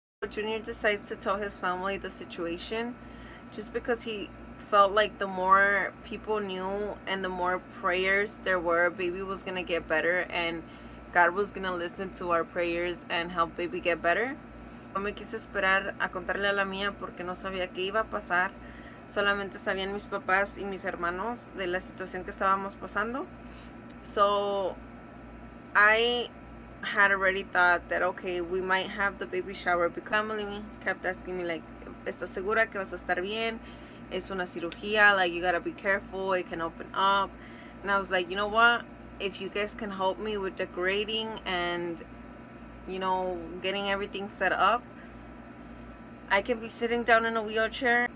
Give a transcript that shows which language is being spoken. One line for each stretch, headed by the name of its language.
English: Junior decides to tell his family the situation, just because he felt like the more people knew and the more prayers there were, baby was gonna get better, and God was gonna listen to our prayers and help baby get better.
Spanish: No me quise esperar a contarle a la mía porque no sabía qué iba a pasar. Solamente sabían mis papás y mis hermanos de la situación que estábamos pasando.
English: So I had already thought that, okay, we might have the baby shower, because family kept asking me, like,
Spanish: ¿estás segura que vas a estar bien? Es una cirugía,
English: like, you gotta be careful, it can open up. And I was like, you know what, if you guys can help me with decorating and getting everything set up, I can be sitting down in a wheelchair.